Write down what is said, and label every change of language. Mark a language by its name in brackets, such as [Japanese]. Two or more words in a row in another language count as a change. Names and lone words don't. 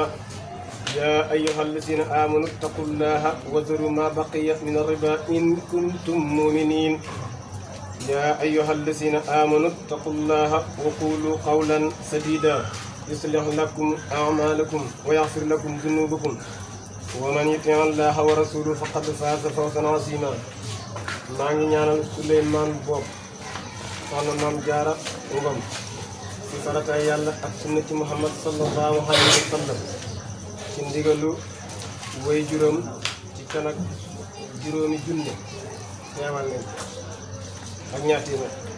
[Arabic] يا أيها الذين آمنوا اتقوا الله وذروا ما بقي من الربا إن كنتم مؤمنين. يا أيها الذين آمنوا اتقوا الله وقولوا قولا سديدا يصلح لكم أعمالكم ويغفر لكم ذنوبكم ومن يطع الله ورسوله فقد فاز فوزا عظيما. [Wolof] maa ngi ñaanal Souleymane Bopp soxna Maam Jaara Ngom ci farataay yàlla ak sunna ci Muhammad [Arabic] صلى الله عليه وسلم [Wolof] ci ndigalu way juróom ci kanak juróomi junne ñaawal leen ak ñaar téeméer.